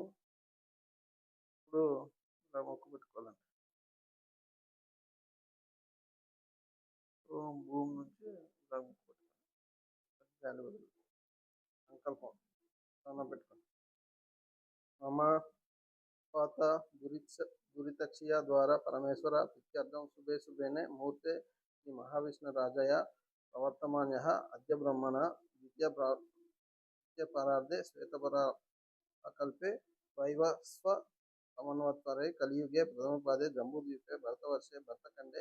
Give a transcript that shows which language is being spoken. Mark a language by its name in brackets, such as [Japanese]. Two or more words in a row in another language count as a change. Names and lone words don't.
[Telugu] ఇప్పుడు ఇలా మొక్కు పెట్టుకోవాలండి. ఓం భూమి నుంచి ఇలా మొక్కు పెట్టుకోవాలి. గాలి వదిలి సంకల్పం స్నానం పెట్టుకోండి. [Sanskrit] మమ పాత दुरितक्षिया द्वारा परमेश्वर प्रीत्यर्थं शुभे शुभेने मुहूर्ते श्री महाविष्णु राजाय प्रवर्तमानः अद्य ब्रह्मण द्वितीयपरार्धे श्वेतपराकल्पे वैवस्व समन्वत्सरे कलियुगे प्रथमपादे जम्बूद्वीपे भरतवर्षे भरतखंडे